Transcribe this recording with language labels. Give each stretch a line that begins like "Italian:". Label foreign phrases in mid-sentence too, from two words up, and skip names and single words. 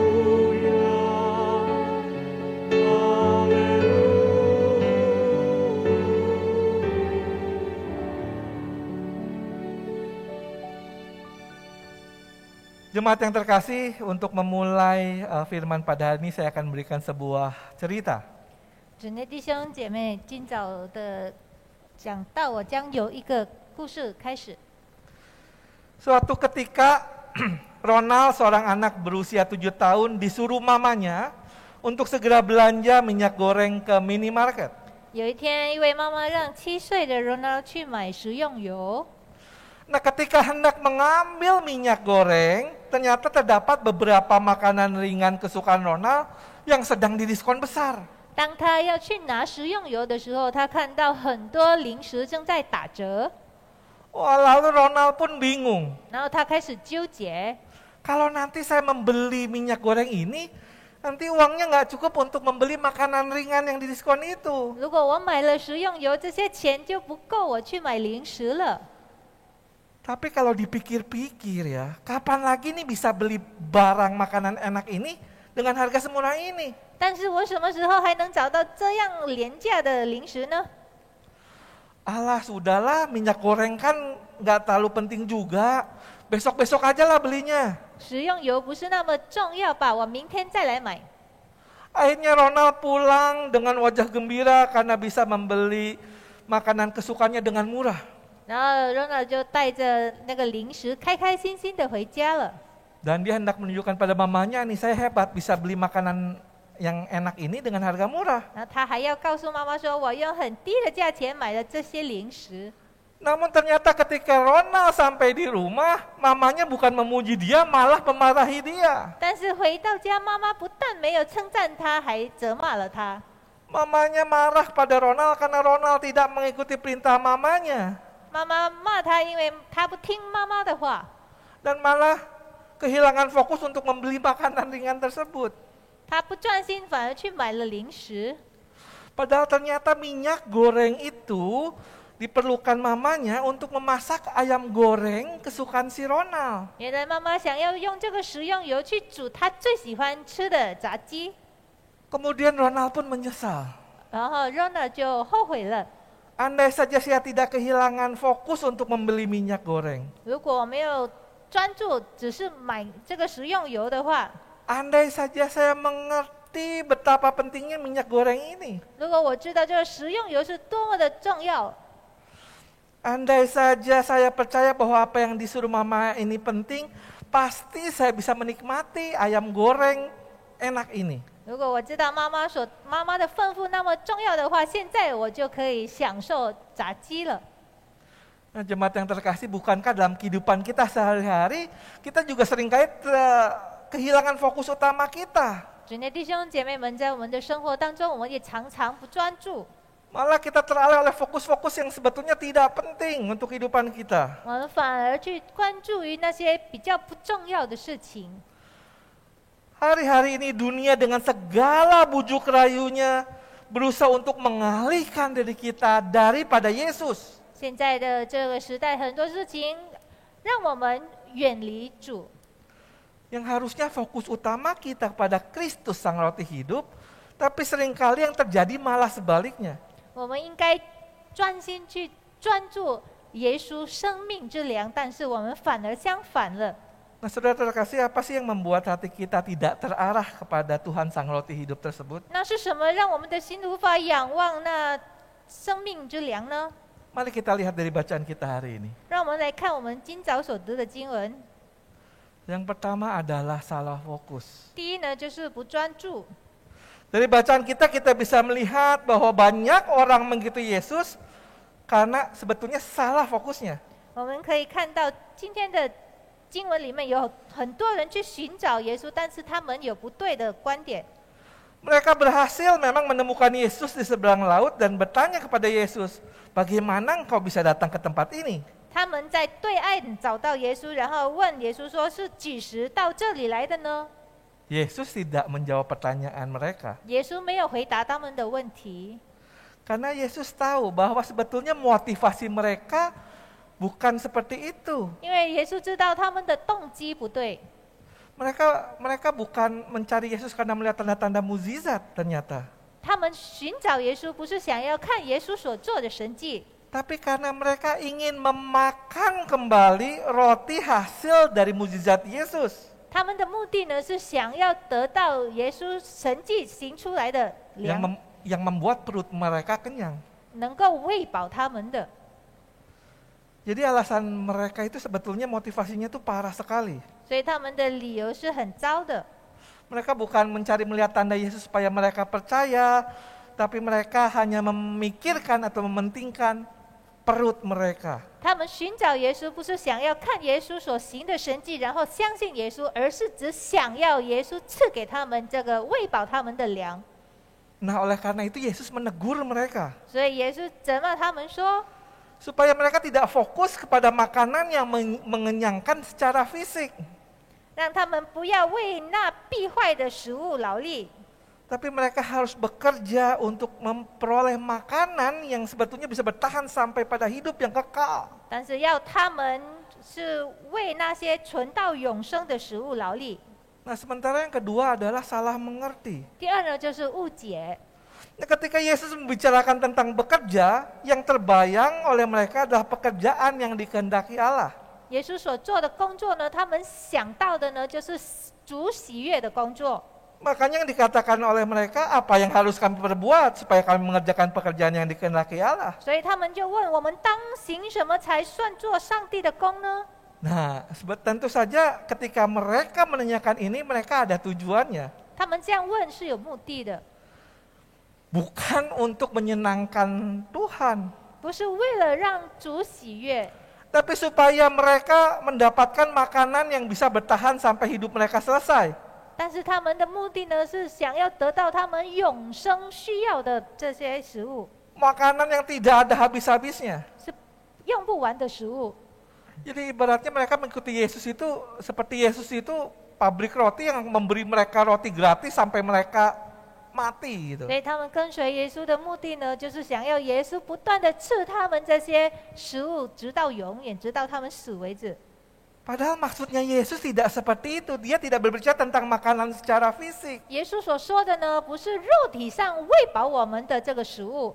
Indonesian: Jemaat yang terkasih, untuk memulai firman pada hari ini saya akan memberikan sebuah cerita.
Chinese: 主内弟兄姐妹，今早的讲道，我将有一个故事开始。
Indonesian: Suatu ketika Ronald, seorang anak berusia 7 tahun, disuruh mamanya untuk segera belanja minyak goreng ke minimarket.
Chinese: 有一天，一位妈妈让7岁的 Ronald 去买食用油。
Indonesian: Nah, ketika hendak mengambil minyak goreng, ternyata terdapat beberapa makanan ringan kesukaan Ronald yang sedang didiskon besar.
Chinese: 当他要去拿食用油的时候，他看到很多零食正在打折，
Indonesian: Wah, lalu Ronald pun bingung.
Chinese: 然后他开始纠结：
Indonesian: Kalau nanti saya membeli minyak goreng ini, nanti uangnya nggak cukup untuk membeli makanan ringan yang didiskon itu.
Chinese: 如果我买了食用油，这些钱就不够我去买零食了。
Indonesian: Tapi kalau dipikir-pikir ya, kapan lagi nih bisa beli barang makanan enak ini dengan harga semurah ini?
Chinese: 但是我什么时候还能找到这样廉价的零食呢？
Indonesian: Alah, sudahlah, minyak goreng kan nggak terlalu penting juga. Besok-besok aja lah belinya.
Chinese: 食用油不是那么重要吧？我明天再来买。
Indonesian: Akhirnya Ronald pulang dengan wajah gembira karena bisa membeli makanan kesukaannya dengan murah.
Chinese: 然后 Ronald 就带着那个零食，开开心心的回家了。
Indonesian: Dan dia hendak menunjukkan pada mamanya, nih saya hebat bisa beli makanan yang enak ini dengan harga murah.
Chinese: 然后他还要告诉妈妈说：“我用很低的价钱买了这些零食。”
Indonesian: Namun ternyata ketika Ronald sampai di rumah, mamanya bukan memuji dia, malah memarahi dia.
Chinese: 但是回到家，妈妈不但没有称赞他，还责骂了他。
Indonesian: Mamanya marah pada Ronald karena Ronald tidak mengikuti perintah mamanya.
Chinese: 妈妈骂他，因为他不听妈妈的话，
Indonesian: Dan malah kehilangan fokus untuk membeli makanan ringan tersebut.
Chinese: 他不专心，反而去买了零食。
Indonesian: Padahal ternyata minyak goreng itu diperlukan mamanya untuk memasak ayam goreng kesukaan si Ronald.
Chinese: 原来妈妈想要用这个食用油去煮他最喜欢吃的炸鸡，
Indonesian: Kemudian Ronald pun menyesal.
Chinese: 然后 Ronald 就后悔了。
Indonesian: Andai saja saya tidak kehilangan fokus untuk membeli minyak goreng.
Chinese: 如果我没有专注，只是买这个食用油的话，
Indonesian: Andai saja saya mengerti betapa pentingnya minyak goreng ini.
Chinese: 如果我知道这个食用油是多么的重要，
Indonesian: Andai saja saya percaya bahwa apa yang disuruh mama ini penting, pasti saya bisa menikmati ayam goreng enak ini.
Chinese: 如果我知道妈妈的吩咐那么重要的话，现在我就可以享受炸鸡了。
Indonesian: Nah, jemaat yang terkasih, bukankah dalam kehidupan kita sehari-hari, kita juga seringkali kehilangan fokus utama kita.
Chinese: 主内弟兄姐妹们，在我们的生活当中，我们也常常不专注，
Indonesian: Malah kita teralih oleh fokus-fokus yang sebetulnya tidak penting untuk kehidupan kita.
Chinese: 我们反而去关注于那些比较不重要的事情。
Indonesian: Hari-hari ini dunia dengan segala bujuk rayunya berusaha untuk mengalihkan diri kita daripada Yesus.
Chinese: 现在的这个时代，很多事情让我们远离主。
Indonesian: Yang harusnya fokus utama kita kepada Kristus Sang Roti Hidup, tapi seringkali yang terjadi malah sebaliknya.
Chinese: 我们应该专心去专注耶稣生命之粮，但是我们反而相反了。
Indonesian: Nah, saudara terkasih, apa sih yang membuat hati kita tidak terarah kepada Tuhan Sang Roti Hidup tersebut?
Chinese: 那是什么让我们的心无法仰望那生命之粮呢？
Indonesian: Mari kita lihat dari bacaan kita hari ini.
Chinese: 让我们来看我们今早所读的经文。
Indonesian: Yang pertama adalah salah fokus.
Chinese: 第一呢，就是不专注。
Indonesian: Dari bacaan kita bisa melihat bahwa banyak orang mengikuti Yesus karena sebetulnya salah fokusnya.
Chinese: 我们可以看到今天的经文里面有很多人去寻找耶稣，但是他们有不对的观点。
Indonesian: Mereka berhasil memang menemukan Yesus di seberang laut dan bertanya kepada Yesus, bagaimana engkau bisa datang ke tempat ini?
Chinese: 他们在对岸找到耶稣，然后问耶稣说：“是几时到这里来的呢？”
Indonesian: Yesus tidak menjawab pertanyaan mereka.
Chinese: 耶稣没有回答他们的问题，
Indonesian: Karena Yesus tahu bahwa sebetulnya motivasi mereka bukan seperti itu.
Chinese: 因为耶稣知道他们的动机不对。
Indonesian: Mereka bukan mencari Yesus karena melihat tanda-tanda mukjizat ternyata.
Chinese: 他们寻找耶稣不是想要看耶稣所做的神迹，
Indonesian: Tapi karena mereka ingin memakan kembali roti hasil dari mukjizat Yesus.
Chinese: 他们的目的呢是想要得到耶稣神迹行出来的粮，
Indonesian: Yang membuat perut mereka kenyang.
Chinese: 能够喂饱他们的。
Indonesian: Jadi alasan mereka itu sebetulnya motivasinya itu parah sekali.
Chinese: 所以他们的理由是很糟的。
Indonesian: Mereka bukan mencari melihat tanda Yesus supaya mereka percaya, tapi mereka hanya memikirkan atau mementingkan perut mereka.
Chinese: 他们寻找耶稣，不是想要看耶稣所行的神迹，然后相信耶稣，而是只想要耶稣赐给他们这个喂饱他们的粮。
Indonesian: Nah, oleh karena itu Yesus menegur mereka
Chinese: 所以耶稣责骂他们说，
Indonesian: supaya mereka tidak fokus kepada makanan yang mengenyangkan secara fisik,
Chinese: 让他们不要为那必坏的食物劳力，
Indonesian: tapi mereka harus bekerja untuk memperoleh makanan yang sebetulnya bisa bertahan sampai pada hidup yang kekal.
Chinese: 但是要他们是为那些存到永生的食物劳力。
Indonesian: Nah, sementara yang kedua adalah salah mengerti.
Chinese: 第二呢，就是误解。
Indonesian: Nah, ketika Yesus membicarakan tentang bekerja, yang terbayang oleh mereka adalah pekerjaan yang dikehendaki Allah.
Chinese: 耶稣所做的工作呢，他们想到的呢，就是主喜悦的工作。
Indonesian: Makanya yang dikatakan oleh mereka, apa yang harus kami perbuat supaya kami mengerjakan pekerjaan yang dikehendaki Allah?
Chinese: 所以他们就问我们当行什么才算做上帝的工呢？
Indonesian: Nah, tentu saja ketika mereka menanyakan ini, mereka ada tujuannya.
Chinese: 他们这样问是有目的的，
Indonesian: Bukan untuk menyenangkan Tuhan,
Chinese: 不是为了让主喜悦，
Indonesian: tapi supaya mereka mendapatkan makanan yang bisa bertahan sampai hidup mereka selesai.
Chinese: 但是他们的目的呢，是想要得到他们永生需要的这些食物，
Indonesian: Makanan yang tidak ada habis-habisnya.
Chinese: 是用不完的食物。
Indonesian: Jadi ibaratnya mereka mengikuti Yesus itu seperti Yesus itu pabrik roti yang memberi mereka roti gratis sampai mereka mati gitu.
Chinese: 所以他们跟随耶稣的目的呢，就是想要耶稣不断的赐他们这些食物，直到永远，直到他们死为止。
Indonesian: Padahal maksudnya Yesus tidak seperti itu. Dia tidak berbicara tentang makanan secara fisik.
Chinese: 耶稣所说的呢，不是肉体上喂饱我们的这个食物。